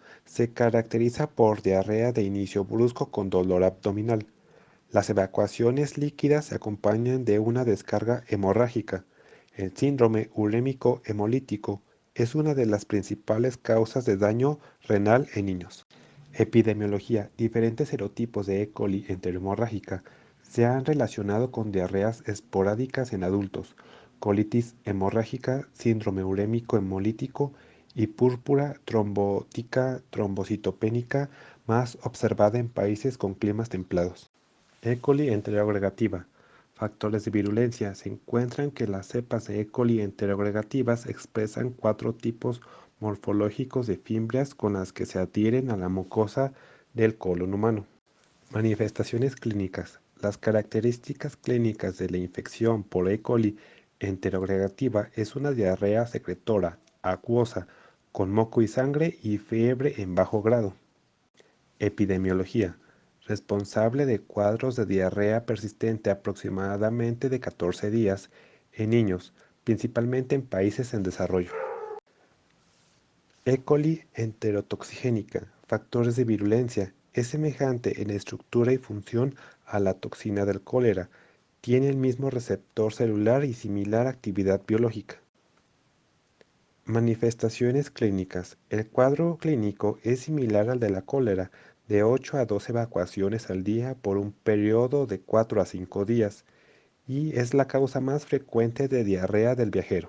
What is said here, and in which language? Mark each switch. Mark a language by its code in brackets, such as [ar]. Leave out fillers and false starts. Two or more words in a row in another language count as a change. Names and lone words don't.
[es] Se caracteriza por diarrea de inicio brusco con dolor abdominal. Las evacuaciones líquidas se acompañan de una descarga hemorrágica. El síndrome urémico hemolítico es una de las principales causas de daño renal en niños. Epidemiología. Diferentes serotipos de E. coli enterohemorrágica se han relacionado con diarreas esporádicas en adultos, colitis hemorrágica, síndrome urémico hemolítico y púrpura trombótica trombocitopénica más observada en países con climas templados. E. coli enteroagregativa. Factores de virulencia. Se encuentran que las cepas de E. coli enteroagregativas expresan 4 tipos morfológicos de fimbrias con las que se adhieren a la mucosa del colon humano. Manifestaciones clínicas. Las características clínicas de la infección por E. coli enteroagregativa es una diarrea secretora, acuosa, con moco y sangre y fiebre en bajo grado. Epidemiología. Responsable de cuadros de diarrea persistente aproximadamente de 14 días en niños, principalmente en países en desarrollo. E. coli enterotoxigénica. Factores de virulencia. Es semejante en estructura y función a la toxina del cólera. Tiene el mismo receptor celular y similar actividad biológica. Manifestaciones clínicas. El cuadro clínico es similar al de la cólera, de 8 a 12 evacuaciones al día por un periodo de 4 a 5 días, y es la causa más frecuente de diarrea del viajero.